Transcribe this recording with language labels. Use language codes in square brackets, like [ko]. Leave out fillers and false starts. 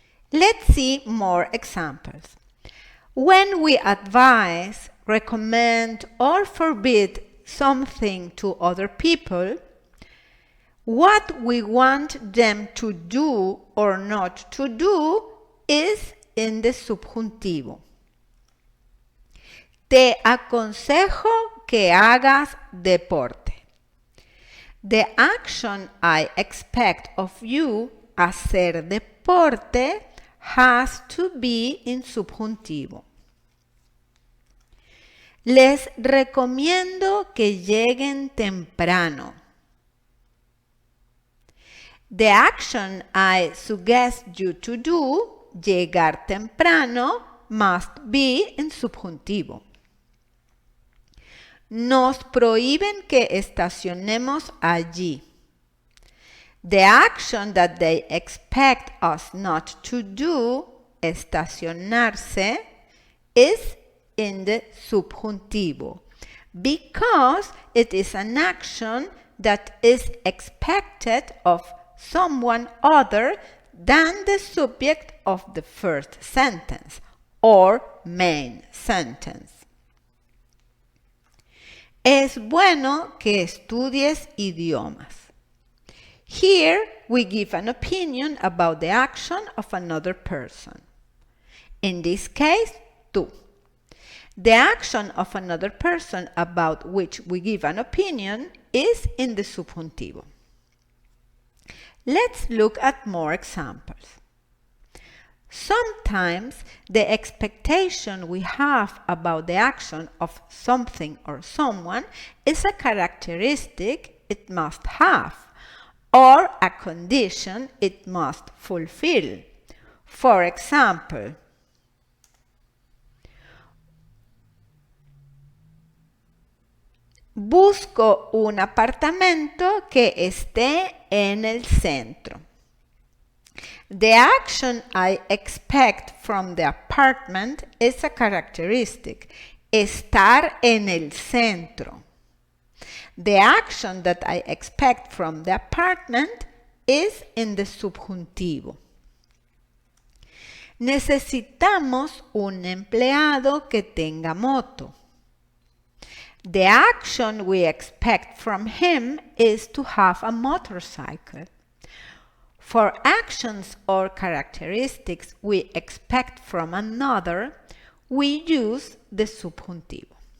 [en] Let's see more examples. When we advise, recommend, or forbid something to other people, what we want them to do or not to do is in the subjuntivo. [es] Te aconsejo que hagas deporte. [en] The action I expect of you, [es] hacer deporte, [en] has to be in subjuntivo. [es] Les recomiendo que lleguen temprano. [en] The action I suggest you to do, [es] llegar temprano, [en] must be in subjuntivo. [es] Nos prohíben que estacionemos allí. [en] The action that they expect us not to do, estacionarse, is in the subjuntivo because it is an action that is expected of someone other than the subject of the first sentence or main sentence. [es] Es bueno que estudies idiomas. [en] Here we give an opinion about the action of another person. In this case, tú. The action of another person about which we give an opinion is in the subjuntivo. Let's look at more examples. Sometimes the expectation we have about the action of something or someone is a characteristic it must have, or a condition it must fulfill. For example, [es] busco un apartamento que esté en el centro. [en] The action I expect from the apartment is a characteristic. [es] Estar en el centro. [en] The action that I expect from the apartment is in the subjuntivo. [es] Necesitamos un empleado que tenga moto. [en] The action we expect from him is to have a motorcycle. For actions or characteristics we expect from another, we use the subjuntivo.